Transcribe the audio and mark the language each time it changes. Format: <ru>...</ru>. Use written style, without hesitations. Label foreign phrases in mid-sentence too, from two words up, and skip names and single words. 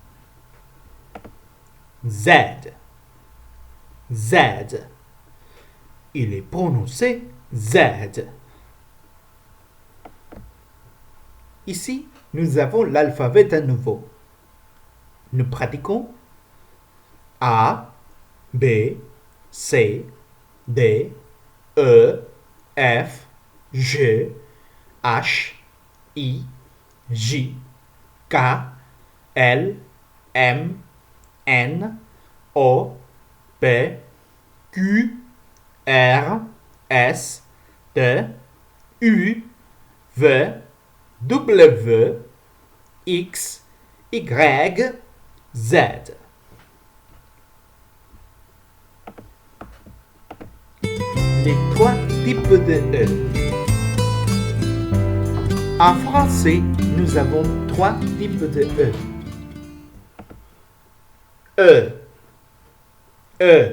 <fr>Z. Z. Il est prononcé Z. Ici, nous avons l'alphabet à nouveau. Nous pratiquons A, B, C, D, E, F, G, H, I, J, K, L, M, N, O, P, Q, R, S, T, U, V, W, X, Y, Z. Les trois types de E. En français, nous avons trois types de E. E. E.</fr>